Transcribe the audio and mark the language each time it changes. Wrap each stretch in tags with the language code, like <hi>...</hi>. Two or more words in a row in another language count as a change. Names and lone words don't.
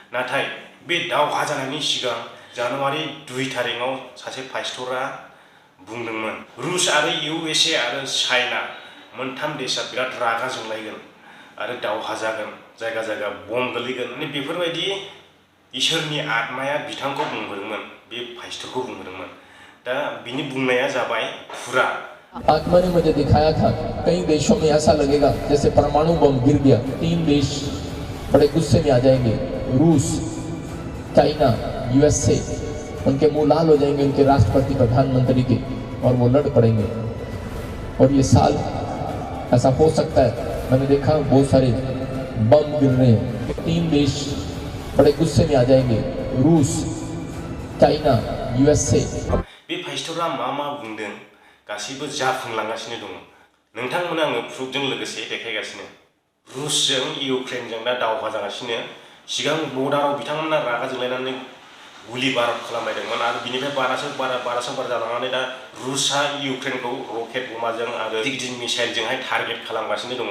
<brx>नाथाय बे दावहा जानायनि सिगां जानुवारि 2 तारिखआव सासे फाइस्टरा बुंदोंमोन रुस आरो USA आरो चाइना मोनथाम देशा बिराद रागा जोंलायगोन आरो दावहा जागोन, जायगा जायगा बम गोलैगोन। माने बेफोरबायदि इसोरनि आत्माया बिथांखौ बुंहरदोंमोन, बे फाइस्टरखौ बुंहरदोंमोन। दा बिनि बुंनाया जाबाय फुरा।</brx> <hi>आत्मा ने मुझे दिखाया था कई देशों में ऐसा लगेगा जैसे परमाणु बम गिर गया, 3 देश बड़े गुस्से में आ जाएंगे, रूस, चाइना, USA, उनके मुंह लाल हो जाएंगे उनके राष्ट्रपति प्रधानमंत्री के, और वो लड़ पड़ेंगे। और ये साल ऐसा हो सकता है, मैंने देखा बहुत सारे बम गिर रहे हैं, 3 देश बड़े गुस्से में आ जाएंगे, रूस, चाइना, USA।</hi> <brx>बे फाइस्टरा मा बुंदों गासैबो जाफुंलांगासिनो दङ। नोंथांमोना आङो प्रुफजों लोगोसे देखायगासिनो। रुसजों इउक्रेनजों दा दावहा जागासिनो। सिगां बर्डाराव बिथांमोना रागा जोंलायनानै गुलि बारुद खालामबायदोंमोन आरो बिनिफ्राय बारासो बारा जालांनानै दा रुसआ इउक्रेनखौ रकेट बमाजों आरो गिदिर मिसाइलजोंहाय टारगेट खालामगासिनो दङ।</brx>